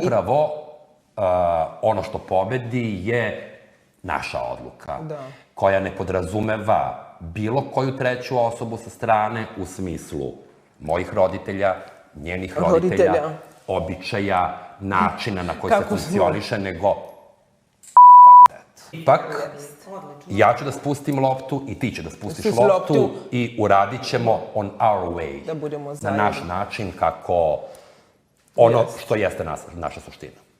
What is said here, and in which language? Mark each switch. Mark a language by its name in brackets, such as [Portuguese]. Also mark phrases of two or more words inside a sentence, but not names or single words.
[Serbian] Upravo ono što pobedi je naša odluka, koja ne podrazumeva bilo koju treću osobu sa strane u smislu mojih roditelja, njenih roditelja, običaja, načina na koji se funkcioniše, nego [English] fuck that. [Serbian] Ipak, ja ću da spustim loptu i ti će da spustiš loptu i uradit ćemo [English] on our way, [Serbian] na naš način, kako ono što jeste naša suština.